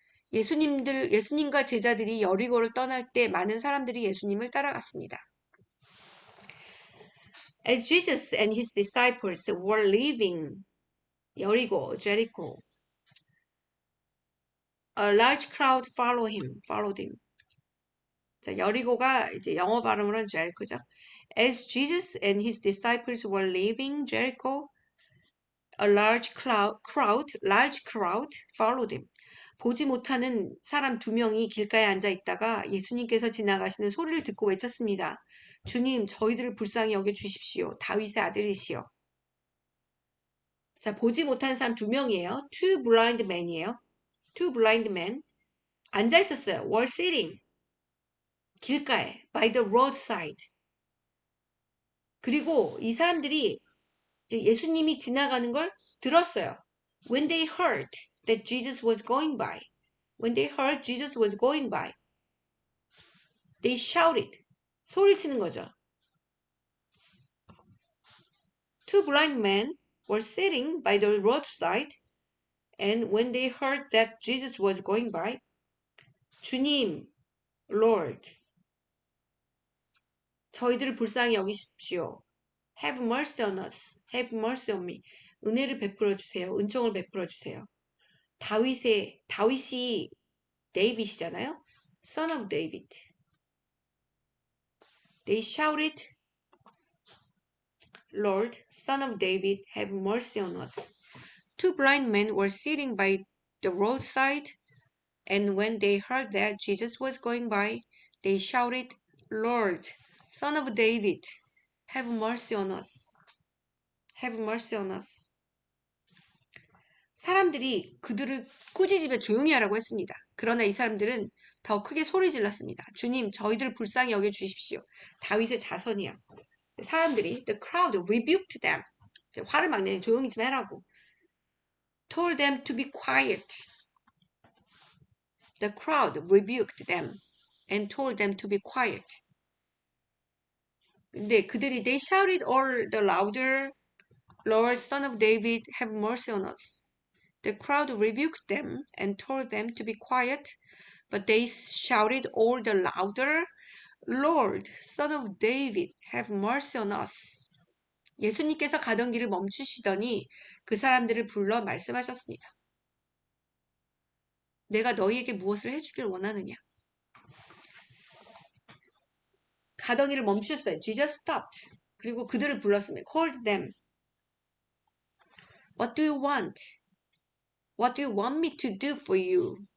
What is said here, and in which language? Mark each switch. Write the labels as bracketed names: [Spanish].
[Korean] 예수님과 제자들이 여리고를 떠날 때 많은 사람들이 예수님을 따라갔습니다. [English] As Jesus and his disciples were leaving Jericho, a large crowd followed him. [Korean] 자, 여리고가 이제 영어 발음으로는 Jericho죠. [English] As Jesus and his disciples were leaving Jericho, a large crowd followed him. [Korean] 보지 못하는 사람 2명이 길가에 앉아 있다가 예수님께서 지나가시는 소리를 듣고 외쳤습니다. 주님, 저희들을 불쌍히 여겨 주십시오. 다윗의 아들이시여. 자, 보지 못하는 사람 2명이에요. [English] Two blind men이에요. Two blind men. [Korean] 앉아 있었어요. [English] Were sitting. [Korean] 길가에. [English] By the roadside. [Korean] 그리고 이 사람들이 이제 예수님이 지나가는 걸 들었어요. [English] When they heard that Jesus was going by. When they heard Jesus was going by. They shouted. [Korean] 소리를 치는 거죠. [English] Two blind men were sitting by the roadside, and when they heard that Jesus was going by, 주님, Lord, [Korean] 저희들을 불쌍히 여기십시오. [English] Have mercy on us. Have mercy on me. [Korean] 은혜를 베풀어 주세요. 은총을 베풀어 주세요. 다윗이 데이빗이잖아요. [English] Son of David. They shouted, Lord, Son of David, have mercy on us. Two blind men were sitting by the roadside, and when they heard that Jesus was going by, they shouted, Lord, Son of David, have mercy on us. Have mercy on us. [Korean] 사람들이 그들을 꾸짖으며 조용히 하라고 했습니다. 그러나 이 사람들은 더 크게 소리 질렀습니다. 주님, 저희들을 불쌍히 여겨 주십시오. 다윗의 자손이야. 사람들이 [English] the crowd rebuked them. [Korean] 화를 막 내니 조용히 좀 해라고. [English] told them to be quiet. The crowd rebuked them and told them to be quiet. [Korean] 근데 그들이 [English] they shouted all the louder, Lord, Son of David, have mercy on us. The crowd rebuked them and told them to be quiet, but they shouted all the louder, Lord, Son of David, have mercy on us. [Korean] 예수님께서 가던 길을 멈추시더니 그 사람들을 불러 말씀하셨습니다. 내가 너희에게 무엇을 해주길 원하느냐? 가던 길을 멈추셨어요. [English] Jesus stopped. [Korean] 그리고 그들을 불렀습니다. [English] Called them. What do you want? What do you want me to do for you?